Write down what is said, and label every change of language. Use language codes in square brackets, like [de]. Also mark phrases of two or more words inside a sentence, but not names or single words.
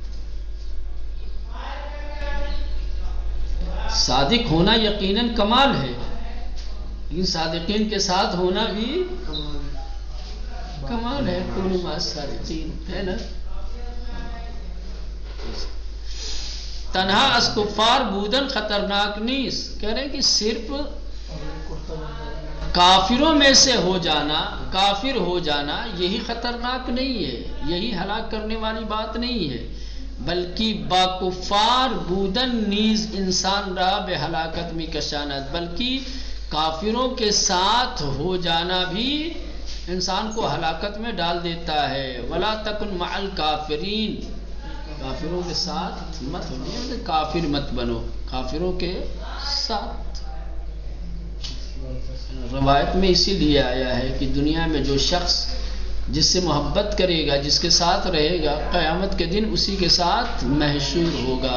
[ur] صادق ہونا یقیناً کمال ہے، لیکن صادقین کے ساتھ ہونا بھی کمال ہے. [ar] کونوا مع الصادقین [ur] ہے نا. [fa] تنہا از کفار بودن خطرناک نیست، [ur] کہہ رہے ہیں کہ صرف کافروں میں سے کافر ہو جانا یہی خطرناک نہیں ہے، یہی ہلاک کرنے والی بات نہیں ہے، بلکہ [fa] با کفار بودن نیز انسان را بے ہلاکت میں کشاند، [ur] بلکہ کافروں کے ساتھ ہو جانا بھی انسان کو ہلاکت میں ڈال دیتا ہے. [ar] ولا تکن مع الکافرین، [ur] کافروں کے ساتھ مت بنو، کافر مت بنو، کافروں کے ساتھ. روایت میں اسی لیے آیا ہے کہ دنیا میں جو شخص جس سے محبت کرے گا، جس کے ساتھ رہے گا، قیامت کے دن اسی کے ساتھ محشور ہوگا.